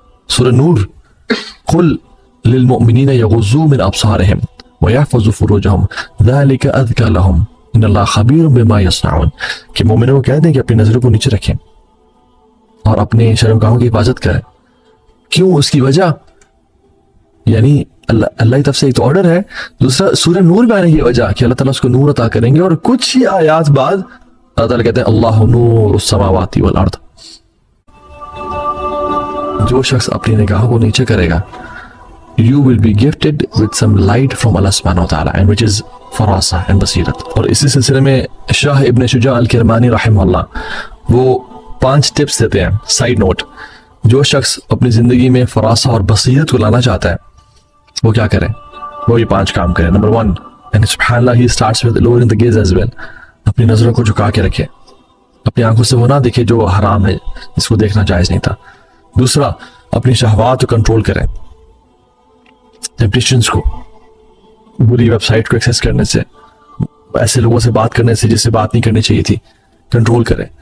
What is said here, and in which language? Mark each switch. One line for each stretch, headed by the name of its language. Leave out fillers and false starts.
Urdu: سورہ نور
Arabic: قل للمؤمنین یغضوا من ابصارہم ویحفظوا فروجہم ذلک اذکیٰ لہم ان اللہ خبیر بما یصنعون،
Urdu: کہ مومنوں کو کہہ دیں کہ اپنی نظروں کو نیچے رکھیں اور اپنے شرمگاہوں کی حفاظت کریں. کیوں؟ اس کی وجہ یعنی اللہ کی طرف سے ایک تو آرڈر ہے، دوسرا سورہ نور میں آنے کی وجہ کہ اللہ تعالیٰ اس کو نور عطا کریں گے. اور کچھ ہی آیات بعد اللہ تعالیٰ کہتے ہیں
Arabic: اللہ نور السماوات والارض.
Urdu: جو شخص اپنی نگاہوں کو نیچے کرے گا
English: you will be gifted with some light from Allah subhanahu wa ta'ala and which is فراسہ and بصیرت.
Urdu: اور اسی سلسلے میں شاہ ابن شجاع الکرمانی رحمہ اللہ وہ 5 ٹپس دیتے ہیں. سائیڈ نوٹ، جو شخص اپنی زندگی میں فراسہ اور بصیرت کو لانا چاہتا ہے وہ کیا کرے؟ وہ یہ 5 کام کرے. نمبر 1
English: and سبحان اللہ he starts with lowering the gaze as well.
Urdu: اپنی نظروں کو جھکا کے رکھے، اپنی آنکھوں سے وہ نہ دیکھے جو حرام ہے، اس کو دیکھنا جائز نہیں تھا. دوسرا، اپنی شہوات کو کنٹرول کریں، ٹیمپٹیشنز کو، بری ویب سائٹ کو ایکسیس کرنے سے، ایسے لوگوں سے بات کرنے سے جس سے بات نہیں کرنی چاہیے تھی، کنٹرول کریں.